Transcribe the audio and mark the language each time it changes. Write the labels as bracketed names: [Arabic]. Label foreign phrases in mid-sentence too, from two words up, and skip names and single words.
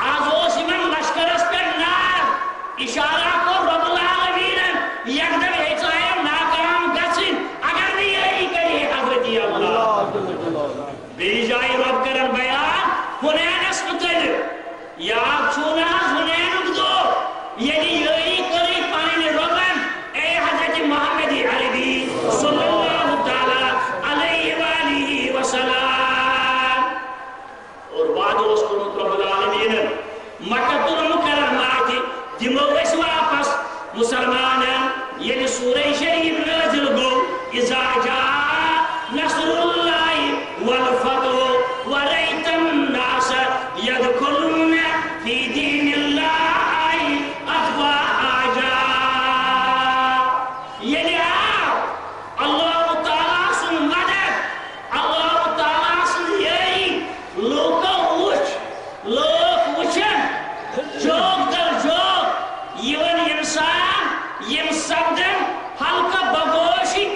[Kashmiri] آز اوس یِمن لشکرس پٮ۪ٹھ نار اِشارہ کوٚر رۄب العالمیٖنن یکدم ہیژایَم ناکام گژھٕنۍ اگر نہٕ یٲری کرِ حضرت اللہ بیٚیہِ جایہِ رۄب کرن بیان حُنینس متعلق یاد چھُو نہٕ حظ حُنینُک دۄہ ییٚلہِ یٲری کٔرٕے پنٕنۍ رۄبن اے حضرت محمد عربی [Arabic] صلی اللہ تعالیٰ علیہ وآلہ وسلم [Kashmiri] اور وعدٕ اوس کوٚرمُت رۄب العالمیٖنن مکۃ المکرمہ تہِ دِمو أسۍ واپس مسلمانن ییٚلہِ سورہ شریف نٲزِل گوٚو [Arabic] اِذا جاء نصر اللہ والفتح ورأیت الناس يدخلون في دین اللہ افواجا [Kashmiri] ییٚلہِ آو اللہ تعالیٰ سُنٛد مدد اللہ تعالیٰ سٕنٛز یٲری لوٗکھ وٕچھن جوک در جوک یِوان اِنسان یِم سپدن حلقہ بگوش